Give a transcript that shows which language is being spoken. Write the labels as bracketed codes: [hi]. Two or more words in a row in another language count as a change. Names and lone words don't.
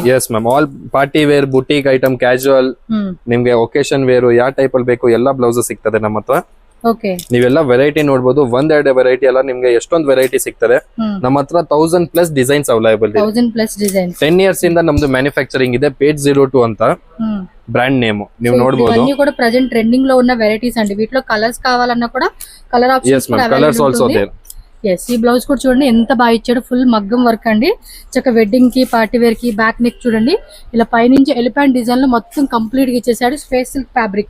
[en] yes ma'am, all party wear, boutique item, casual, [kn] ನಿಮ್ಗೆ [en] occasion wear [kn] ಯಾವ ಟೈಪ್ ಅಲ್ಲಿ ಬೇಕು ಎಲ್ಲ ಬ್ಲೌಸಸ್ ಸಿಗ್ತದೆ ನಮ್ಮ ಹತ್ರ. ಓಕೆ. ನೀವೆಲ್ಲ ವೆರೈಟಿ ನೋಡಬಹುದು. 1-2 ವೆರೈಟಿ ಅಲ್ಲ, ನಿಮ್ಗೆ ಎಷ್ಟೊಂದು ವೆರೈಟಿ ಸಿಗ್ತದೆ. ನಮ್ಮ ಹತ್ರ 1000+ [en] designs available [kn] ಇದೆ. 1000+ ಡಿಸೈನ್ಸ್. 10 ಇಯರ್ಸ್ ಇಂದ ನಮ್ದು ಮ್ಯಾನುಫ್ಯಾಕ್ಚರಿಂಗ್ ಇದೆ. ಪೇಜ್ 02 ಅಂತ [en] brand name [kn] ನೀವು ನೋಡಬಹುದು. [te] ఇవన్నీ కూడా [en] present trending [te] లో ఉన్న వెరైటీస్ అండి. వీటిలో కలర్స్ కావాలన్నా కూడా [en] color options colors also there. [te] ఎస్, ఈ బ్లౌజ్ కూడా చూడండి ఎంత బాగా ఇచ్చాడు, ఫుల్ మగ్గం వర్క్ అండి. చక్క వెడ్డింగ్ కి, [en] party wear [te] కి, [en] back neck [te] చూడండి ఇలా పైనుంచి [en] elephant design [te] లో మొత్తం కంప్లీట్ గా ఇచ్చేసాడు. [en] space silk fabric.